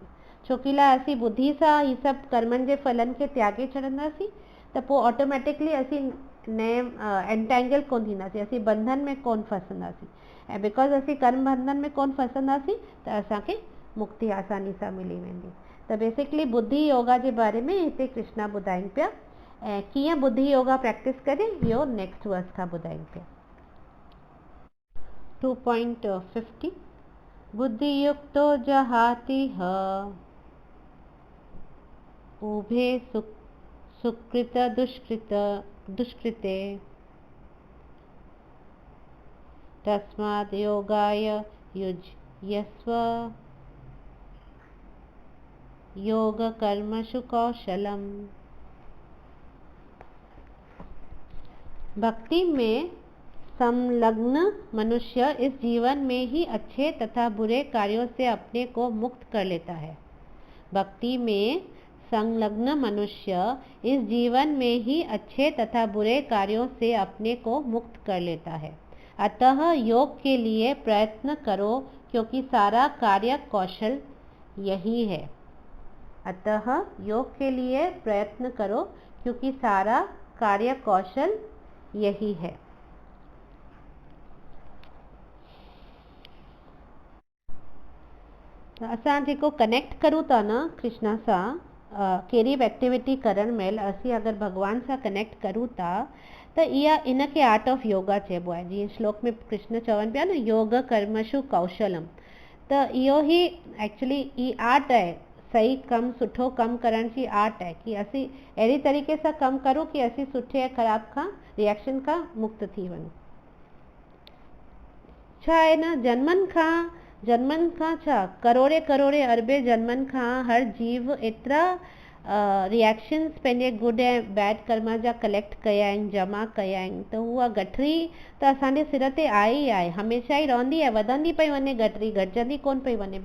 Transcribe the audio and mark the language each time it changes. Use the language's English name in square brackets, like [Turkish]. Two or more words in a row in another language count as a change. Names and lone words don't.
[Sindhi] छो कि असीं बुद्धि सां ही सभु कर्मनि जे फलनि खे त्यागे छॾंदासीं त पोइ ऑटोमेटिकली असीं नए एंटेंगल कोन थींदासीं, असीं बंधन में कोन फसंदासीं। ऐं बिकॉज़ असीं कर्म बंधन में कोन फसंदासीं त असांखे मुक्ति आसानी सां मिली वेंदी। त बेसिकली बुद्धि योगा जे बारे में हिते कृष्णा ॿुधाइनि पिया ऐं कीअं बुद्धि योगा प्रैक्टिस करे इहो [English] next verse [Sindhi] खां ॿुधाइनि पिया। [Sanskrit] 2.50 बुद्धि युक्तो जहाति ह उभे सुकृत दुष्कृते तस्माद् योगाय युज्यस्व योग कर्मसु कौशलम। [Hindi] भक्ति में संलग्न मनुष्य इस जीवन में ही अच्छे तथा बुरे कार्यों से अपने को मुक्त कर लेता है। भक्ति में संलग्न मनुष्य इस जीवन में ही अच्छे तथा बुरे कार्यों से अपने को मुक्त कर लेता है। अतः योग के लिए प्रयत्न करो क्योंकि सारा कार्य कौशल यही है। अतः योग के लिए प्रयत्न करो क्योंकि सारा कार्य कौशल यही है। [Sindhi] असां जेको कनेक्ट करूं था न कृष्णा सां, कहिड़ी बि एक्टिविटी करण महिल असीं अगरि भॻवान सां कनेक्ट करूं था त इनखे [English] art of yoga [Sindhi] चइबो आहे। जीअं श्लोक में कृष्ण चवनि पिया न [Sanskrit] योग कर्मसु कौशलम, [Sindhi] त इहो ई एक्चुअली ई आर्ट आहे। सही कमु, सुठो कमु करण जी आर्ट आहे कि असीं अहिड़ी तरीक़े सां कमु करूं कि असीं सुठे ऐं ख़राब खां रिएक्शन खां मुक्त थी वञूं। छा आहे न जन्मनि खां छा करोड़े अरबे जन्मनि खां हर जीव एतिरा रिएक्शन्स पंहिंजे गुड ऐं बैड कर्म जा कलेक्ट कया आहिनि, जमा कया आहिनि, त उहा गठरी त असांजे सिर ते आहे ई आहे, हमेशह ई रहंदी आहे, वधंदी पई वञे गठरी, घटिजंदी कोन पई वञे।